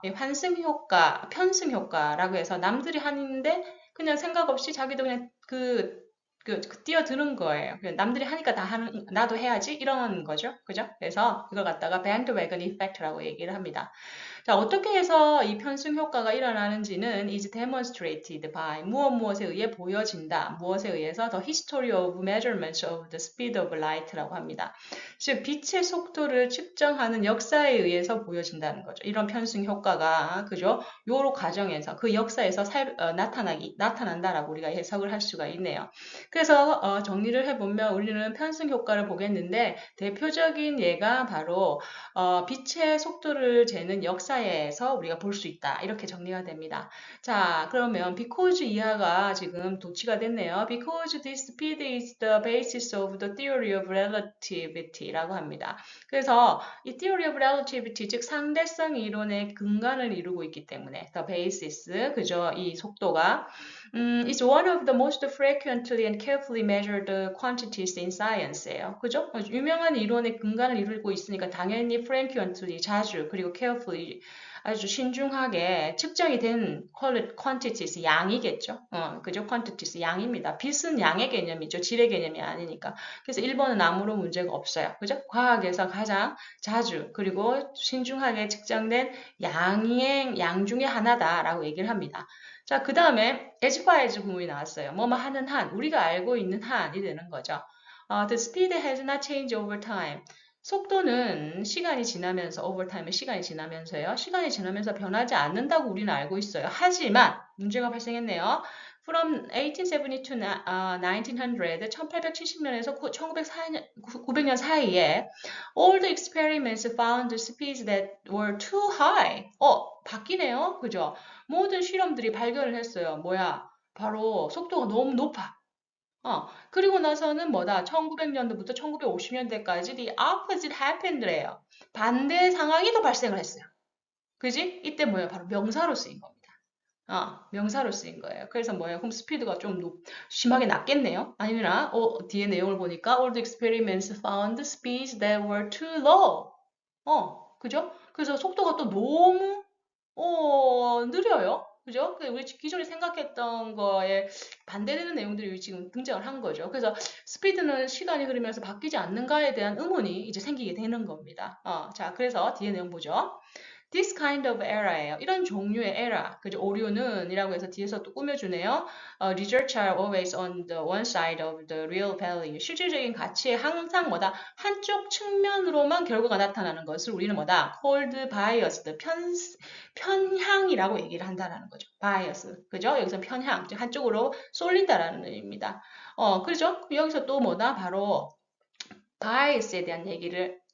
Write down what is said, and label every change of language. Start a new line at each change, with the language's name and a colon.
Korean: 이 환승 효과, 편승 효과라고 해서 남들이 하는데 그냥 생각 없이 자기도 그냥 뛰어드는 거예요. 남들이 하니까 나도 해야지 이런 거죠. 그죠? 그래서 그걸 갖다가 bandwagon effect라고 얘기를 합니다. 자, 어떻게 해서 이 편승 효과가 일어나는지는
English: is demonstrated by
Korean: 무엇에 의해 보여진다. 무엇에 의해서
English: the history of measurements of the speed of light라고 합니다.
Korean: 즉 빛의 속도를 측정하는 역사에 의해서 보여진다는 거죠. 이런 편승 효과가 그죠? 요로 과정에서 그 역사에서 나타난다라고 우리가 해석을 할 수가 있네요. 그래서 정리를 해보면 우리는 편승 효과를 보겠는데 대표적인 예가 바로 빛의 속도를 재는 역사에서 우리가 볼 수 있다. 이렇게 정리가 됩니다. 자, 그러면 because 이하가 지금 도치가 됐네요.
English: Because this speed is the basis of the theory of relativity라고 합니다.
Korean: 그래서 이 theory of relativity, 즉 상대성 이론의 근간을 이루고 있기 때문에 the basis, 그죠? 이 속도가
English: is one of the most frequently and carefully measured quantities in science예요.
Korean: 그죠? 유명한 이론의 근간을 이루고 있으니까 당연히 frequently, 자주, 그리고 carefully, 아주 신중하게 측정이 된 quantities, 양이겠죠. 그죠? quantities, 양입니다. 빛은 양의 개념이죠. 질의 개념이 아니니까. 그래서 1번은 아무런 문제가 없어요. 그죠? 과학에서 가장 자주, 그리고 신중하게 측정된 양 중에 하나다라고 얘기를 합니다. 자, 그 다음에 as far as 구문이 나왔어요. 뭐뭐 하는 한, 우리가 알고 있는 한이 되는 거죠.
English: The speed has not changed over time.
Korean: 속도는 시간이 지나면서,
English: over time
Korean: 은 시간이 지나면서요. 시간이 지나면서 변하지 않는다고 우리는 알고 있어요. 하지만 문제가 발생했네요.
English: From 1870 to 1900,
Korean: 1870년에서 1900년 사이에
English: all the experiments found speeds that were too high.
Korean: 바뀌네요. 그죠? 모든 실험들이 발견을 했어요. 뭐야? 바로 속도가 너무 높아. 그리고 나서는 뭐다? 1900년도부터 1950년대까지
English: the opposite happened
Korean: 래요. 반대 상황이 더 발생을 했어요. 그지? 이때 뭐예요? 바로 명사로 쓰인 겁니다. 명사로 쓰인 거예요. 그래서 뭐예요? 그럼 스피드가 좀 심하게 낮겠네요? 아니면 뒤에 내용을 보니까
English: all the experiments found speeds that were too low.
Korean: 그죠? 그래서 속도가 또 너무 느려요. 그죠? 우리 기존에 생각했던 거에 반대되는 내용들이 지금 등장을 한 거죠. 그래서 스피드는 시간이 흐르면서 바뀌지 않는가에 대한 의문이 이제 생기게 되는 겁니다. 자, 그래서 뒤에 내용 보죠.
English: This kind of error예요.
Korean: 이런 종류의 error, 그죠? 오류는 이라고 해서 뒤에서 또 꾸며주네요.
English: Results are always on the one side of the real value.
Korean: 실질적인 가치에 항상 뭐다? 한쪽 측면으로만 결과가 나타나는 것을 우리는 뭐다?
English: Called biased,
Korean: 편향이라고 얘기를 한다라는 거죠. bias, 그죠? 여기서 편향, 즉 한쪽으로 쏠린다라는 의미입니다. 그렇죠? 여기서 또 뭐다? 바로 bias에 대한 얘기를